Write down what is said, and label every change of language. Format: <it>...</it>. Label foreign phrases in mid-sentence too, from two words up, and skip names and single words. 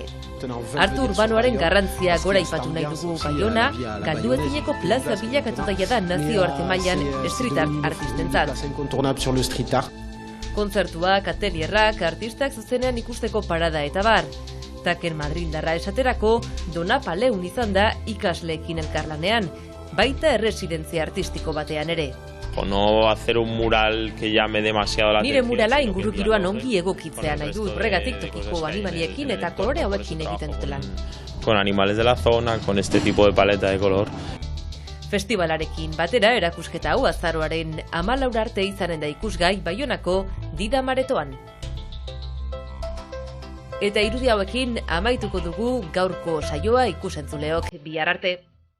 <eu>Arte urbanoaren garrantzia gora ipatu nahi dugu Baiona, galduezineko plaza bilakatu da jada nazioarte mailan</eu> <en>street art</en> <eu>artistentzat. Kontzertuak, atelierrak, artistak zuzenean ikusteko parada eta bar. Taken madrildarra esaterako, Dona Paleun izan da ikasleekin elkarlanean, baita erresidentzia artistiko batean ere.</eu> <es>O no hacer un mural que llame demasiado la atención.</es> <eu>Nire murala ingurugiroan ongi egokitzea nahi du, horregatik tokiko animaliekin eta kolore hauekin egiten dutelan.</eu> <es>Con animales de la zona, con este tipo de paleta de color.</es> <eu>Festivalarekin batera erakusketa hau azaroaren 14 arte izanen da ikusgai Baionako Didam aretoan. Eta irudi hauekin amaituko dugu gaurko saioa ikusentzuleok bihar arte.</eu>